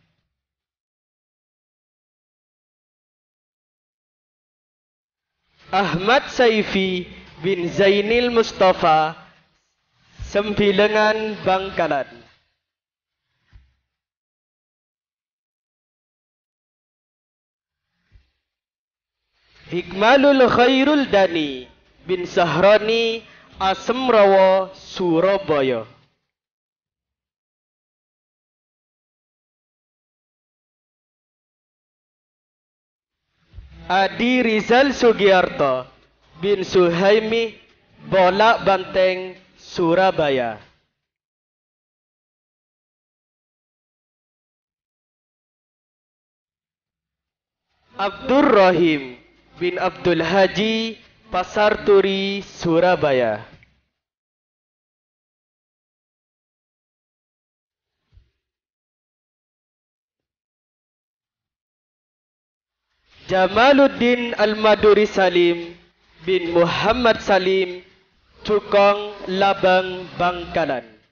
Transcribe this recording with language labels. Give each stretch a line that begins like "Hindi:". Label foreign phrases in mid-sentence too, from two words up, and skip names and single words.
Indonesian: Ahmad Saifi bin Zainil Mustafa Sembilengan Bangkalan. Hikmalul Khairul Dani bin Sahrani Asemrawa Surabaya. Adi Rizal Sugiarto bin Suhaimi Bolak Banteng Surabaya. Abdur Rahim bin Abdul Haji Pasar Turi Surabaya. Jamaluddin Al-Maduri Salim bin Muhammad Salim Cukong Labang Bangkalan.